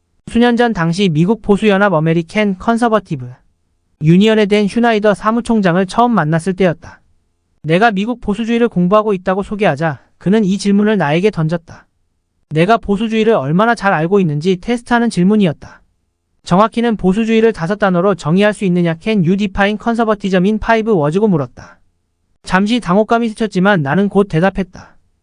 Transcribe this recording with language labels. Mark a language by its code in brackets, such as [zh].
[ko] 수년 전 당시 미국 보수연합 어메리칸 컨서버티브 유니언에 된 슈나이더 사무총장을 처음 만났을 때였다. 내가 미국 보수주의를 공부하고 있다고 소개하자 그는 이 질문을 나에게 던졌다. 내가 보수주의를 얼마나 잘 알고 있는지 테스트하는 질문이었다. 정확히는 보수주의를 5단어로 정의할 수 있느냐? [en] Can you define conservatism in 5 words고 [ko] 물었다. 잠시 당혹감이 스쳤지만 나는 곧 대답했다.